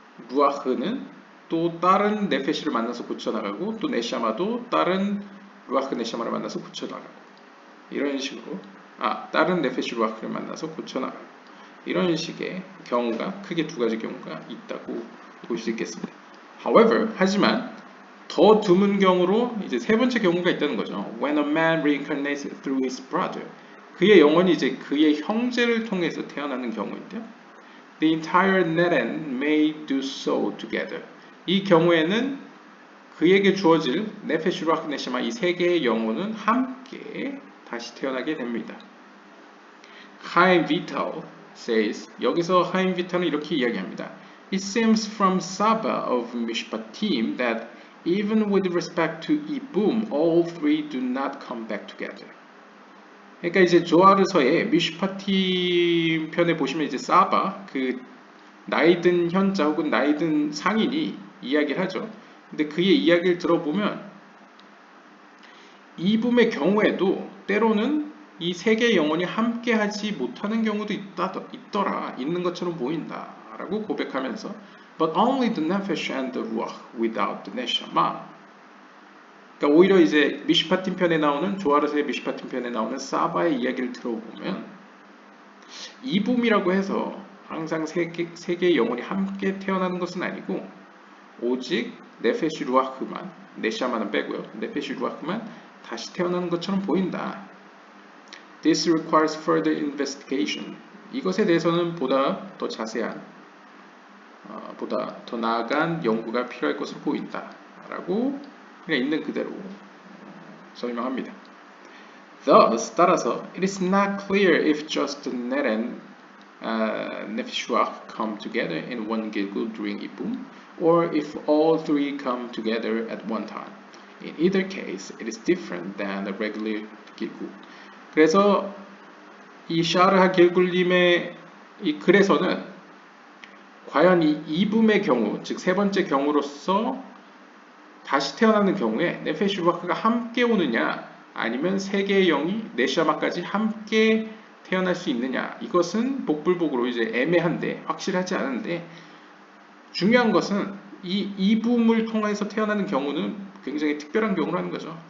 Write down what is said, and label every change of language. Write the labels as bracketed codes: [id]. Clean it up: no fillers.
[ko] 루아흐는 또 다른 네페시를 만나서 고쳐나가고 또 네샤마도 다른 루아흐 네샤마를 만나서 고쳐나가고 이런 식으로 다른 네페시 루아흐를 만나서 고쳐나가고 이런 식의 경우가 크게 두 가지 경우가 있다고 볼 수 있겠습니다. [en] However, [ko] 하지만 더 드문 경우로 이제 세 번째 경우가 있다는 거죠. [en] When a man reincarnates through his brother. [ko] 그의 영혼이 이제 그의 형제를 통해서 태어나는 경우인데요. [en] The entire Neren may do so together. [ko] 이 경우에는 그에게 주어질 네페시 루아흐 네샤마 이 세 개의 영혼은 함께 다시 태어나게 됩니다. 하임 비탈 [en] says [ko] 여기서 하임 비탈은 이렇게 이야기합니다. [en] It seems from Saba of Mishpatim that even with respect to Ibum, all three do not come back together. [ko] 그러니까 이제 조아르서의 미슈파팀 편에 보시면 이제 사바 그 나이든 현자 혹은 나이든 상인이 이야기를 하죠. 근데 그의 이야기를 들어보면 이붐의 경우에도 때로는 이 세 개의 영혼이 함께 하지 못하는 경우도 있는 것처럼 보인다 라고 고백하면서 [en] But only the nefesh and the ruach without the neshama. [ko] 그러니까 오히려 이제 미슈파팀 편에 나오는 조아르스의 미슈파팀 편에 나오는 사바의 이야기를 들어보면 이붐이라고 해서 항상 세 개의 영혼이 함께 태어나는 것은 아니고 오직 네페시 루아흐만 네샤마는 빼고요. 네페시 루아흐만 다시 태어나는 것처럼 보인다. [en] This requires further investigation. [ko] 이것에 대해서는 보다 더 자세한, 보다 더 나아간 연구가 필요할 것으로 보인다. 라고 그냥 있는 그대로 설명합니다. [en] Thus, [ko] 따라서, [en] it is not clear if just Ner and Nefesh Ruach come together in one Gilgul during Ibum, or if all three come together at one time. In either case, it is different than a regular Gilgul. [ko] 그래서 이 샤르하 길굴림의 이 글에서는 과연 이 이붐의 경우, 즉 세 번째 경우로서 다시 태어나는 경우에 네페시 루아흐가 함께 오느냐 아니면 세 개의 영이 네샤마까지 함께 태어날 수 있느냐 이것은 복불복으로 이제 애매한데 확실하지 않은데 중요한 것은 이 이붐을 통해서 태어나는 경우는 굉장히 특별한 경우라는 거죠.